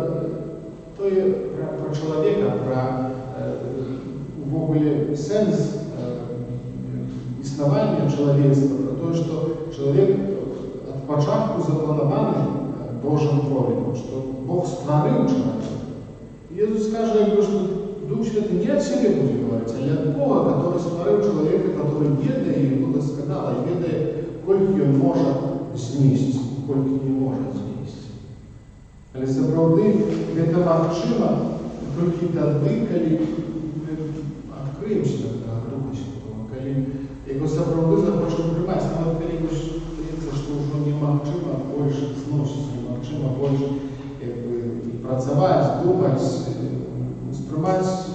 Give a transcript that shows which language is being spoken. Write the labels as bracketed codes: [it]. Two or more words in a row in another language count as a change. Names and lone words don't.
[be] чалавека, пра увогуле сэнс існавання чалавецтва, пра тое, што чалавек ад пачатку запланаваны Божым творам, што Бог стварыў чалавека. [ru] Jesús [be] скажа, што Дух Святы [ru] не от себя будет говорить, а от Бога, который створил человека, который ведает его досконало, ведает, сколько он может знести, сколько не может знести. [be] Але сапраўды гэта магчыма толькі тады, калі мы адкрыемся да Духа Святого, калі яго сапраўды захочам прымаць, нават калі здаецца, што ўжо немагчыма больш зносіць, немагчыма больш працаваць, думаць, успрымаць